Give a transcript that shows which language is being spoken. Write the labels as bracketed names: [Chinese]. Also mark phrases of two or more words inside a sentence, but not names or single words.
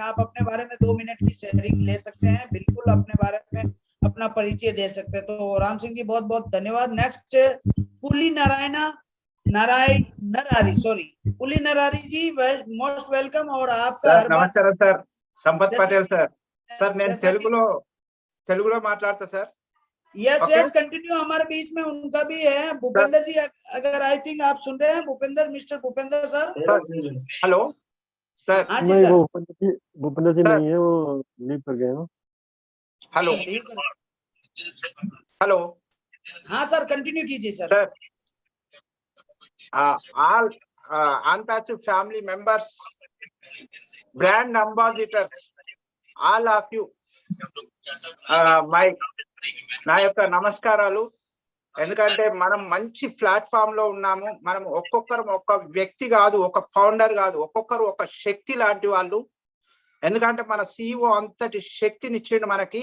[Hindi] आप अपने बारे में 2 मिनट की शेयरिंग ले सकते हैं, बिल्कुल अपने बारे में अपना परिचय दे सकते हैं। तो राम सिंह जी बहुत बहुत धन्यवाद। नेक्स्ट पुली नरारी पुली नरारी जी, [English] most welcome. [Hindi] और आपका नमस्कार सर, संपत पटेल सर [Telugu] నేను తెలుగులో మాట్లాడతా సార్। [English] yes continue. [Hindi] हमारे बीच में उनका भी है भूपेंद्र जी, अगर [English] I think [Hindi] आप सुन रहे हैं, भूपेंद्र, मिस्टर भूपेंद्र सर। [English] hello sir. [Hindi] हाँ जी सर। भूपेंद्र जी नहीं है, वो लीव कर गए हैं। [English] hello hello. [Hindi] हाँ सर, कंटिन्यू कीजिए सर। [English] all unpatched family members, brand ambassadors, all of you, [Telugu] నా యొక్క నమస్కారాలు। ఎందుకంటే మనం మంచి ప్లాట్ఫామ్ లో ఉన్నాము, మనం ఒక్కొక్కరు ఒక వ్యక్తి కాదు, ఒక ఫౌండర్ కాదు, ఒక్కొక్కరు ఒక శక్తి లాంటి వాళ్ళు। ఎందుకంటే మన సిఇఓ అంతటి శక్తిని ఇచ్చిండు మనకి।